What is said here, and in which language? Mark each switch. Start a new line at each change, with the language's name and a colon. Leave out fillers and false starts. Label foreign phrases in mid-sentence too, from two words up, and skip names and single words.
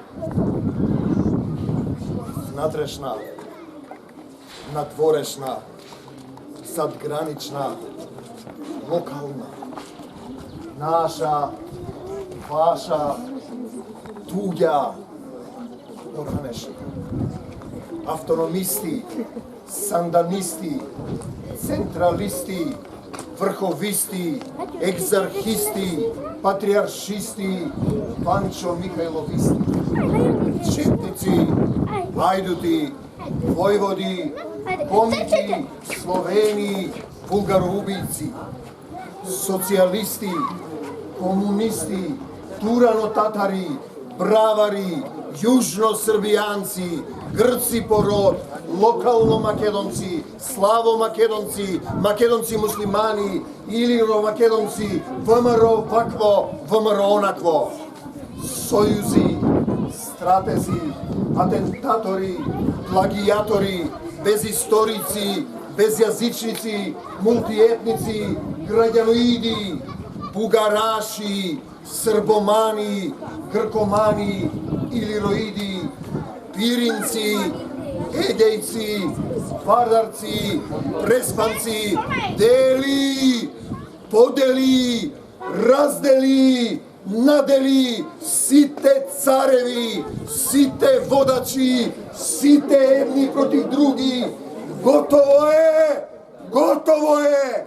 Macedonian: Внатрешна, надворешна, задгранична, локална, наша, ваша, туѓа, органешна. Автономисти, санданисти, централисти, врховисти, екзархисти, патриаршисти, Панчо Михајловисти, четници, ајдути, војводи, комити, словени, булгароубици, социјалисти, комунисти, туранотатари, бравари, јужно-србијанци, грци по род, локално македонци, славо македонци, македонци муслимани, илиро македонци, ВМРО вакво, ВМРО онакво. Сојузи, стратези, атентатори, плагијатори, безисторици, безјазичници, мултиетници, граѓаноиди, бугараши, србомани, гркомани, илироиди, пиринци, егејци, вардарци, преспанци, дели, подели, раздели, надели, сите цареви, сите водачи, сите едни против други. Готово е! Готово е!